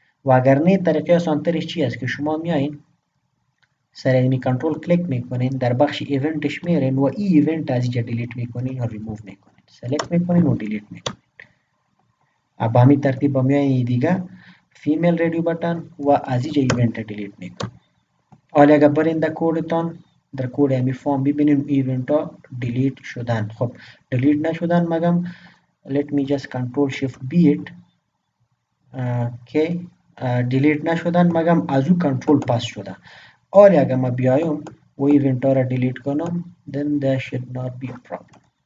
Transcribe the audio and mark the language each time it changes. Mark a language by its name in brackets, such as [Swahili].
[Persian] و اگر نه طریقه آسانترش چی است که شما میایین سر اینمی کنترل کلیک میکنین در بخش ایونتش میرین و این ایونت از اینجا دیلیت میکنین یا ریموو میکنین. سلکت میکنین و دیلیت میکنین. با همین ترتیب با میایین دیگه فیمیل رادیو بٹن و از اینجا ایونت دیلیت میکنین. حالا اگر برین در کودتان در کود همی فرم ببینین ایونت ها دیلیت شدن. خب دیلیت نشدن مگم [English] let me just control shift B it. Okay [Persian] دیلیت نشدن مگم از او کنترل پاس شده. حالی اگر ما بیایم و ایونت ها را دیلیت کنم [English] then there should not be a problem.